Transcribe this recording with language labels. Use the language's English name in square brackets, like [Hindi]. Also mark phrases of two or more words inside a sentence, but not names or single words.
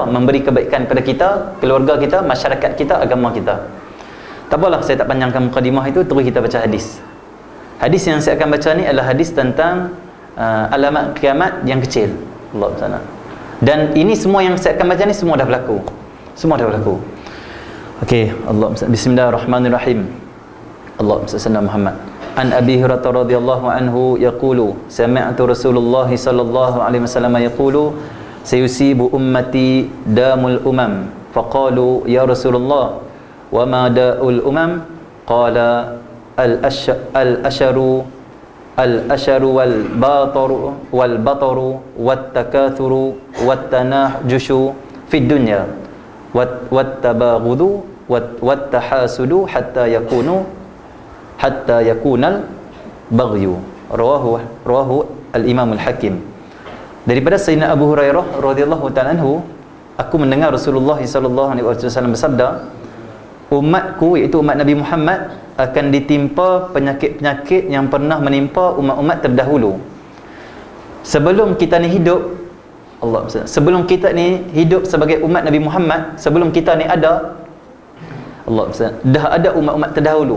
[Malay] Memberi kebaikan kepada kita, keluarga kita, masyarakat kita, agama kita. Tak apalah, saya tak panjangkan mukadimah itu, terus kita baca hadis. Hadis yang saya akan baca ni adalah hadis tentang alamat kiamat yang kecil. Allah sana. Dan ini semua yang saya akan baca ni semua dah berlaku. Okey, [Arabic] بسم الله الرحمن الرحيم. اللهم صل محمد عن أبي هريرة رضي الله عنه يقول سمعت رسول الله صلى الله عليه وسلم يقول سيصيب أمتي داء الأمم فقالوا يا رسول الله وما داء الأمم قال الأشر والبطر والتكاثر والتناجش في الدنيا والتباغض والتحاسد حتى يكون البغي. رواه الإمام الحاكم. [Malay] Daripada Sayyidina Abu Hurairah [Arabic] رضي الله تعالى عنه, [Malay] aku mendengar Rasulullah [Arabic] صلى الله عليه وسلم [Malay] bersabda, umatku iaitu umat Nabi Muhammad akan ditimpa penyakit-penyakit yang pernah menimpa umat-umat terdahulu. Sebelum kita ni hidup, sebelum kita ni hidup sebagai umat Nabi Muhammad, sebelum kita ni ada, dah ada umat-umat terdahulu.